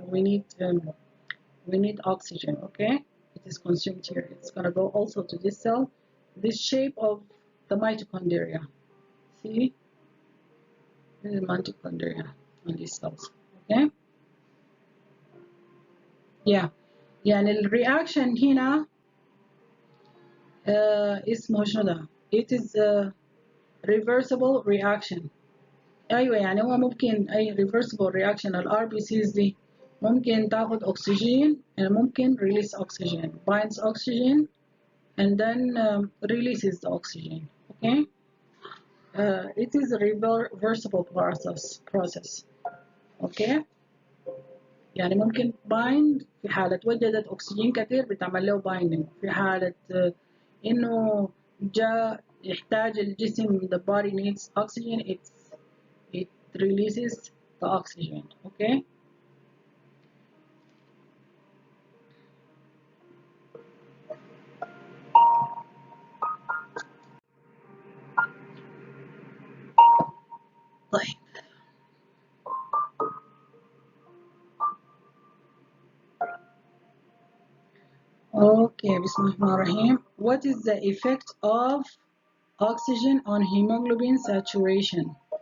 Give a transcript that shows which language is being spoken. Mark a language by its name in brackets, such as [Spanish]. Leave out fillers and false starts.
[English] We need oxygen. Okay, it is consumed here. It's gonna go also to this cell. This shape of the mitochondria. See, this is mitochondria on these cells. Okay. Yeah. [Arabic] يعني الرياكشن هنا اسمه شنو ده؟ [English] It is a reversible reaction. [Arabic] ايوه يعني هو ممكن اي [English] reversible reaction. [Arabic] الار بي سيز دي ممكن تاخد اكسجين [English] and [Arabic] ممكن [English] release oxygen, binds oxygen and then releases the oxygen. Okay, it is a reversible process. [Arabic] Okay, يعني ممكن bind في حالة وجدت اكسجين كثير بتعمل له binding، في حالة انه جاء يحتاج الجسم [English] the body needs oxygen it releases the oxygen. Okay. [Arabic] طيب Okay, بسم الله الرحمن الرحيم. [English] What is the effect of oxygen on hemoglobin saturation?